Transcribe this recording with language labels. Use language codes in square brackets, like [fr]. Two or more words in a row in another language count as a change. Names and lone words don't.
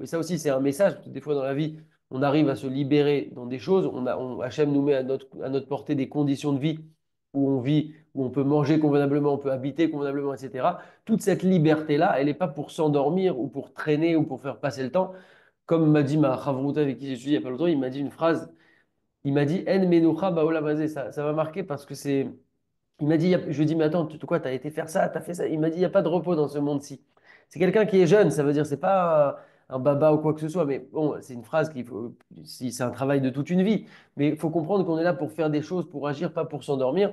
[fr] Et ça aussi, c'est un message, parce que des fois dans la vie, on arrive à se libérer dans des choses, Hachem nous met à notre portée des conditions de vie où on vit, où on peut manger convenablement, on peut habiter convenablement, etc. Toute cette liberté-là, elle n'est pas pour s'endormir ou pour traîner ou pour faire passer le temps. Comme m'a dit ma Chavruta avec qui j'ai étudié il n'y a pas longtemps, il m'a dit une phrase, il m'a dit [he] אין מנוחה בעולם הזה. [fr] Ça m'a marqué parce que c'est. Il m'a dit, je lui ai dit, mais attends, quoi, t'as été faire ça, t'as fait ça. Il m'a dit, il n'y a pas de repos dans ce monde-ci. C'est quelqu'un qui est jeune, ça veut dire, c'est pas un baba ou quoi que ce soit, mais bon, c'est une phrase qu'il faut, si c'est un travail de toute une vie. Mais il faut comprendre qu'on est là pour faire des choses, pour agir, pas pour s'endormir.